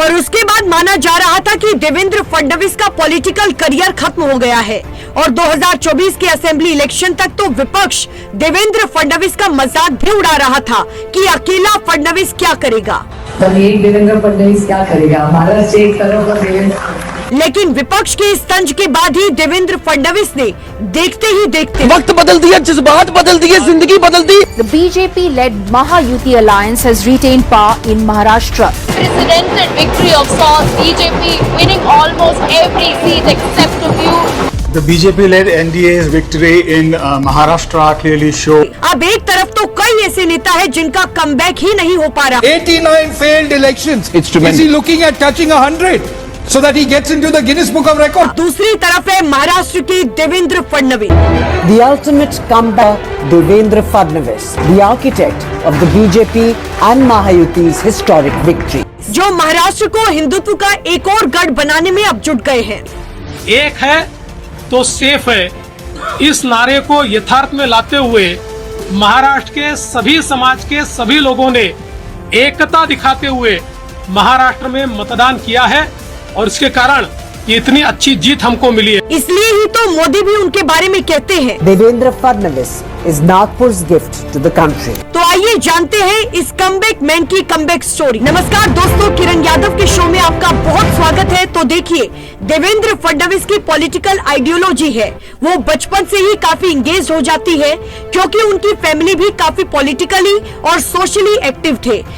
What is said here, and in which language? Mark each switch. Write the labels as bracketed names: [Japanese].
[Hindi] और उसके बाद माना जा रहा था कि देवेंद्र फडणवीस का पॉलिटिकल करियर खत्म हो गया है और 2024 के असेंबली इलेक्शन तक तो विपक्ष देवेंद्र फडणवीस का मजाक भी उड़ा रहा था कि अकेला फडणवीस क्या करेगा। एक देवेंद्र फडणवीस क्या करेगा, महाराष्ट्र एक तरफ का देवेंद्र। लेकिन विपक्ष के इस तंज के बाद ही देवेंद्र फडणवीस ने देखते ही देखते वक्त बदल दिया, जज्बात बदल दिए, जिंदगी बदल दी। [English] The BJP-led Mahayuti alliance has retained power in Maharashtra. Precedented victory of sorts, BJP winning almost every seat except a few. The BJP-led NDA's victory in Maharashtra clearly show. [Hindi] अब एक तरफ तो कई ऐसे नेता है जिनका कमबैक ही नहीं हो पा रहा। [English] 89 failed elections. Is he looking at touching 100? So that he gets into the Guinness Book of Records. [Hindi] दूसरी तरफ है महाराष्ट्र की Devendra Fadnavis. [English] The ultimate comeback, Devendra Fadnavis, the architect of the BJP and Mahayuti's historic victory. [Hindi] जो महाराष्ट्र को हिंदुत्व का एक और गढ़ बनाने में अब जुट गए हैं। एक है तो सेफ है, इस नारे को यथार्थ में लाते हुए महाराष्ट्र के सभी समाज के सभी लोगों ने एकता दिखाते हुए महाराष्ट्र में मतदान किया है और इसके कारण ये इतनी अच्छी जीत हमको मिली है। इसलिए ही तो मोदी भी उनके बारे में कहते हैं, [English] Devendra Fadnavis is Nagpur's gift to the country. [Hindi] तो आइए जानते हैं इस कमबैक मैन की कमबैक स्टोरी। नमस्कार दोस्तों, किरण यादव के शो में आपका बहुत स्वागत है। तो देखिए, देवेंद्र फडणवीस की पॉलिटिकल आइडियोलॉजी है वो बचपन से ही काफी इंगेज हो जाती है, क्योंकि उनकी फैमिली भी काफी पॉलिटिकली और सोशली एक्टिव थे।